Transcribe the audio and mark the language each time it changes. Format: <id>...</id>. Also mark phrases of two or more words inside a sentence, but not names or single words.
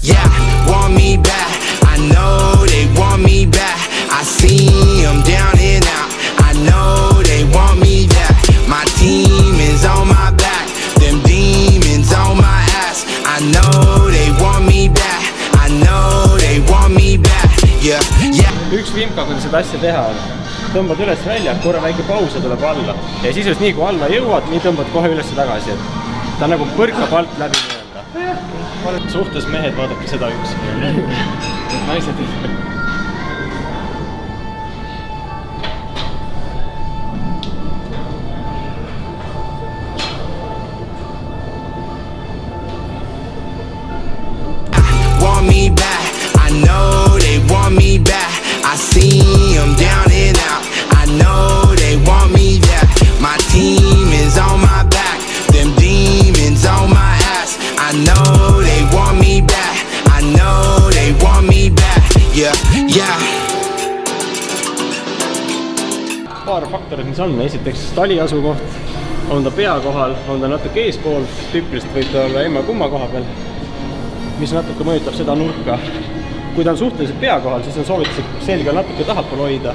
<en>Yeah, want me back. I know they want me back. I see them down and out. I know they want me back. My team is on my back. Them demons on my ass. I know they want me back. I know they want me back. Yeah, yeah.</en> <et>Üks vimka, kuidas seda asja teha on. Tõmbad üles välja, korra väike paus ja tuleb alla. Ja sisuliselt nii kui alla jõuad, nii tõmbad kohe üles tagasi. Ta nagu põrkab alt läbi mõelda. Suhtes mehed, vaadake seda üks. Naised ei.</et> <en>Me back. I know they want me back. I see them down and out. I know they want me back. My team is on my back. Them demons on my ass. I know they want me back. I know they want me back. Yeah, yeah.</en> <et>Paar faktorit, mis on. Esiteks tali asukoht. On ta pea kohal, on ta natuke eespool. Tüüpiliselt võib ta olla emma kumma koha peal, mis natuke mõjutab seda nurka. Kui ta on suhteliselt pea kohal, siis on soovituslik selga natuke tahapool hoida.</et>